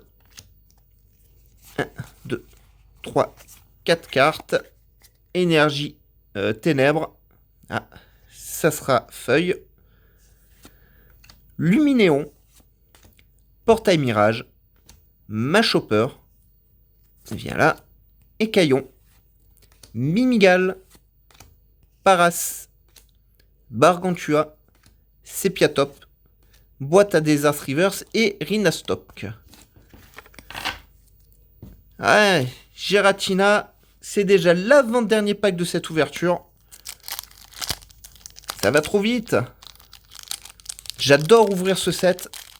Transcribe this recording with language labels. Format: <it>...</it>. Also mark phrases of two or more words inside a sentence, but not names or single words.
<fr>1, 2, 3, 4 cartes. Énergie ténèbres. Ah, ça sera feuille. Luminéon. Portail Mirage. Machopper. Viens là. Écaillon. Mimigal. Paras. Bargantua. Sepiatop. Boîte à Desert Reverse et Rhinastop. Ouais, Giratina, c'est déjà l'avant-dernier pack de cette ouverture. Ça va trop vite. J'adore ouvrir ce set.</fr>